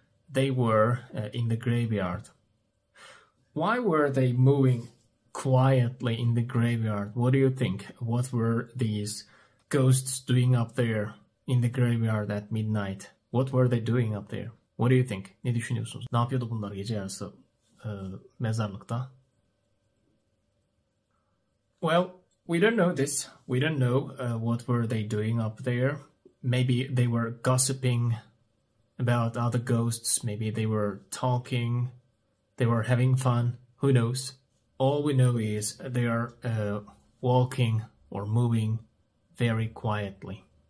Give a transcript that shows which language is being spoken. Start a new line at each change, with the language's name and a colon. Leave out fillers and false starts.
English: They were in the graveyard. Why were they moving quietly in the graveyard? What do you think? What were these ghosts doing up there in the graveyard at midnight? What were they doing up there? What do you think?
Turkish: Ne düşünüyorsunuz? Ne yapıyordu bunlar gece yarısı mezarlıkta?
English: Well, we don't know this. We don't know what were they doing up there. Maybe they were gossiping about other ghosts. Maybe they were talking. They were having fun. Who knows? All we know is they are walking or moving very quietly.